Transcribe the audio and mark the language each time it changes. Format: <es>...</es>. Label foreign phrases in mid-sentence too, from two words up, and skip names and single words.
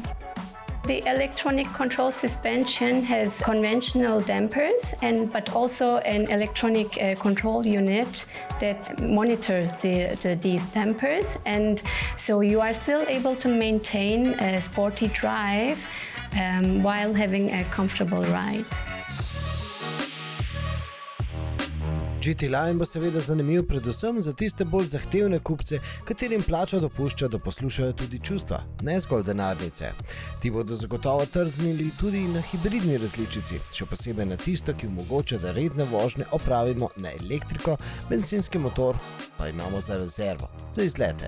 <en>The electronic control suspension has conventional dampers, but also an electronic control unit that monitors these dampers. And so you are still able to maintain a sporty drive while having a comfortable ride.</en> <sl>GT Line bo seveda zanimiv predvsem za tiste bolj zahtevne kupce, katerim plača dopušča, da poslušajo tudi čustva, ne zgolj denarnice. Ti bodo zagotovo trznili tudi na hibridni različici, še posebej na tisto, ki omogoča, da redne vožnje opravimo na elektriko, bencinski motor pa imamo za rezervo, za izlete.</sl>